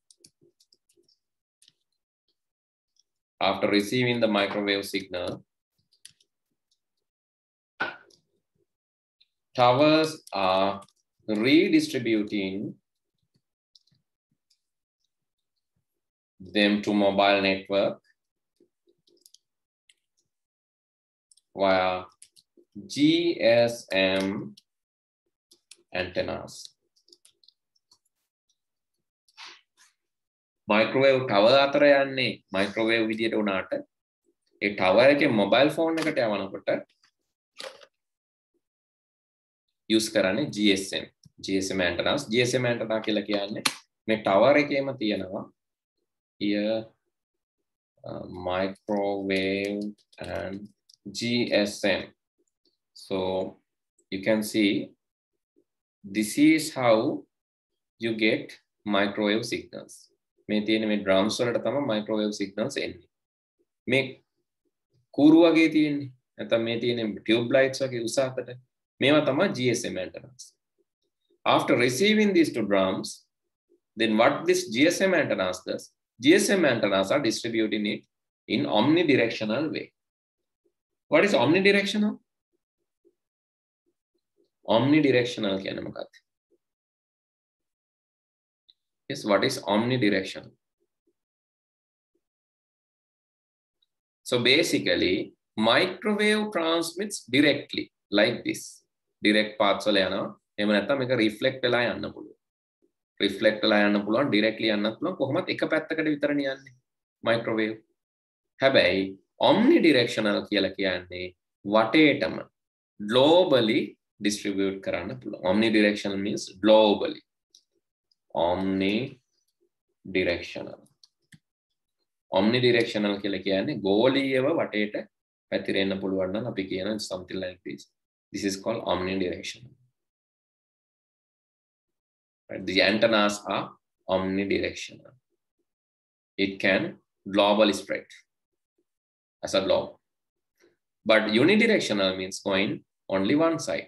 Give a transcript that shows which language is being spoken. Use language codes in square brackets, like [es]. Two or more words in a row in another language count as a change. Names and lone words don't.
[en] towers are redistributing them to mobile network via GSM antennas. Microwave tower [si] අතර යන්නේ microwave විදියට උනාට ඒ tower එකේ [en] mobile phone [si] එකට යවනකොට use කරන්නේ [en] GSM antennas. GSM antenna [si] කියලා කියන්නේ මේ tower එකේම තියෙනවා [en] here microwave and GSM. So you can see this is how you get microwave signals. [si] මේ තියෙන මේ drums වලට තමයි [en] microwave signals [si] එන්නේ. මේ කූරු වගේ තියෙන්නේ. නැත්නම් මේ තියෙන [en] tube lights [si] වගේ උස අතට. මේවා තමයි [en] GSM antennas. After receiving these two drums, then what this GSM antennas does? GSM antennas are distributing it in omnidirectional way. What is omnidirectional? [si] Omnidirectional කියන්නේ මොකක්ද? [en] Yes, what is omnidirectional? So basically, microwave transmits directly like this. Direct paths [si] වල යනවා. එහෙම නැත්නම් මේක reflect වෙලා යන්න පුළුවන්. Reflect වෙලා යන්න පුළුවන්, directly යන්නත් පුළුවන්. කොහොමත් එක පැත්තකට විතරනේ යන්නේ microwave. හැබැයි omnidirectional කියලා කියන්නේ වටේටම [en] globally distribute [si] කරන්න පුළුවන්. [en] Omnidirectional means globally. [si] Omnidirectional. Omnidirectional කියලා කියන්නේ ගෝලීයව වටේට පැතිරෙන්න පුළුවන් නම් අපි කියන [en] something like this. This is called omnidirectional. Right? The antennas are omnidirectional. It can globally spread as a globe. But unidirectional means going only one side.